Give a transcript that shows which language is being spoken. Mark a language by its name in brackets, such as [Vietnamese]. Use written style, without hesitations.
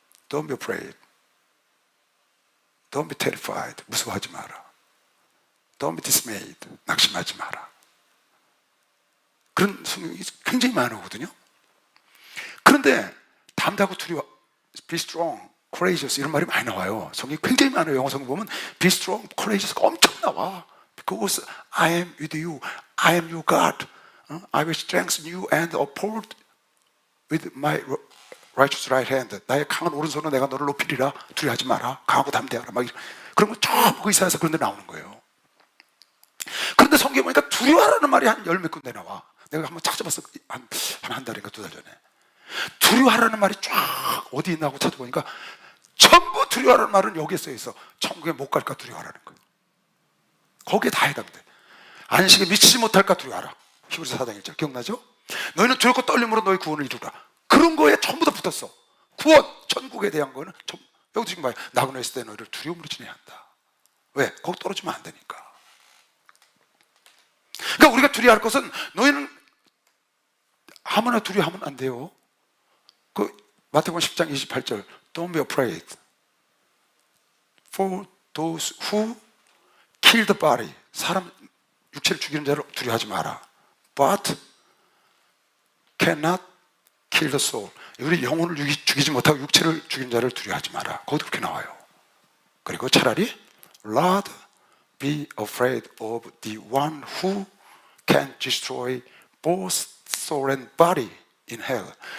[English] Don't be afraid. Don't be terrified. 무서워하지 마라. Don't be dismayed. 낙심하지 마라. [Korean] 그런 성경이 굉장히 많거든요. 그런데 담대하고 두려워, be strong, courageous 이런 말이 많이 나와요. 성경이 굉장히 많아요. 영어 성경 보면 be strong, courageous 가 엄청 나와. [English] Because I am with you, I am your God. I will strengthen you and uphold with my righteous right hand. [Korean] 나의 강한 오른손으로 내가 너를 높이리라. 두려워하지 마라. 강하고 담대하라. 막 그런 거 전부 이사야서 그런 데 나오는 거예요. 그런데 성경에 보니까 두려워하라는 말이 한 열 몇 군데 나와. 내가 한번 찾아봤어. 한 달인가 두 달 전에. 두려워하라는 말이 쫙 어디 있나 하고 찾아보니까 전부 두려워하라는 말은 여기에 써 있어. 천국에 못 갈까 두려워하라는 거예요. 거기에 다 해당돼. 안식에 미치지 못할까 두려워하라. 히브리서 4장 1절 기억나죠? 너희는 두렵고 떨림으로 너희 구원을 이루라. 그런 거에 전부 다 붙었어. 구원, 천국에 대한 거는 여기도 지금 봐요. 나그네 있을 때 너희를 두려움으로 지내야 한다. 왜? 거기 떨어지면 안 되니까. 그러니까 우리가 두려워할 것은 너희는 아무나 두려워하면 안 돼요. [English] 그 마태복음 10장 28절 Don't be afraid for those who kill the body. [Korean] 사람 육체를 죽이는 자를 두려워하지 마라. [English] But cannot kill the soul. [Korean] 우리 영혼을 죽이지 못하고 육체를 죽이는 자를 두려워하지 마라. [English] 거기도 그렇게 나와요. 그리고 차라리 Lord, be afraid of the one who can destroy both soul and body in hell.